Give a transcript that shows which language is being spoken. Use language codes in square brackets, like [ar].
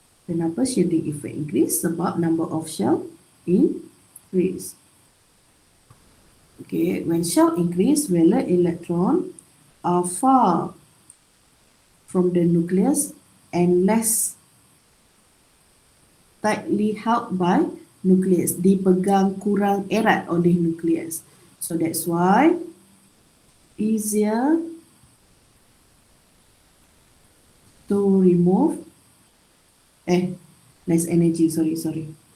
[ms] Kenapa [en] shielding effect increase? [ms] Sebab [en] number of shell increase. Okay, when shell increase, valence electron are far from the nucleus and less tightly held by nucleus. [ms] Dipegang kurang erat oleh nucleus. [en] So that's why easier to remove less energy, sorry.